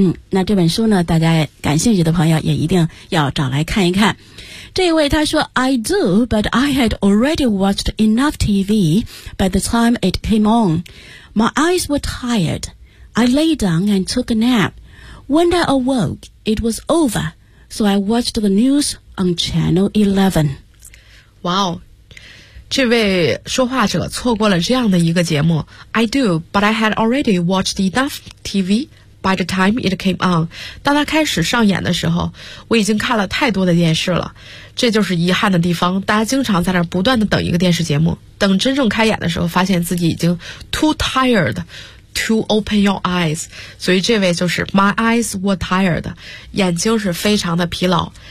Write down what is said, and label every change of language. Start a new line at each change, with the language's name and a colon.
Chinese: 那这本书呢大家感兴趣的朋友也一定要找来看一看这一位他说
English: I do but I had already watched enough TV by the time it came on My eyes were tiredI lay down and took a nap. When I awoke, it was over. So I watched the news on Channel 11. Wow.
Chinese: 这位说话者错过了这样的一个节目。
English: I do, but I had already watched enough TV by the time it came on.
Chinese: 当他开始上演的时候，我已经看了太多的电视了。这就是遗憾的地方，大家经常在那儿不断的等一个电视节目，等真正开演的时候，发现自己已经
English: too tired,To open your eyes.
Chinese: 所以这位就是
English: My eyes were tired.
Chinese: 眼睛是非常的疲劳。